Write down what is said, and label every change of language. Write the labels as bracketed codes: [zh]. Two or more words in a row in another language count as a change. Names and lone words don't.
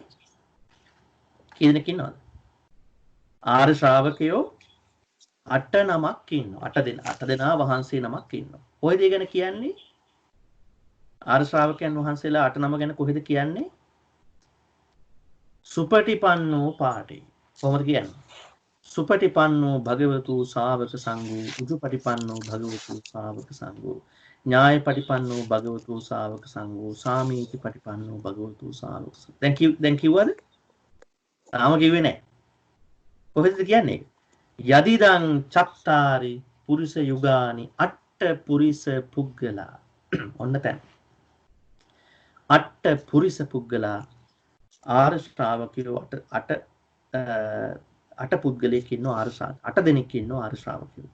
[si] කී දෙනෙක් ඉන්නවද? ආර්ය ශ්‍රාවකයෝ 8 නමක් ඉන්නවා. 8 දෙනා වහන්සේ නමක් ඉන්නවා. කොයි දේ ගැන කියන්නේ? ආර්ය ශ්‍රාවකයන් වහන්සේලා 8 නම ගැන කොහෙද කියන්නේ? සුපටිපන්නෝ පාටි. කොහොමද කියන්නේ? [pi] සුපටිපන්නෝ භගවතු ශාවක සංඝෝ උජුපටිපන්නෝ භගවතු ශාවක සංඝෝ ඥායපටිපන්නෝ භගවතු ශාවක සංඝෝ සාමීති පටිපන්නෝ භගවතු ශාවක සංඝෝ. [si] දැන් කිව්වද? තාම කිව්වේ නැහැ. කොහෙද කියන්නේ? [pi] යදිදං චත්තාරි පුරිස යුගානි අට්ඨ පුරිස පුග්ගලා. [si] ඔන්න දැන් [pi] අට්ඨ පුරිස පුග්ගලා [si] ආර්ය ශ්‍රාවකයෝ 8 පුද්ගලයෙක් ඉන්නවා ආර්ය ශ්‍රාවක 8 දෙනෙක් ඉන්නවා ආර්ය ශ්‍රාවකයෝ.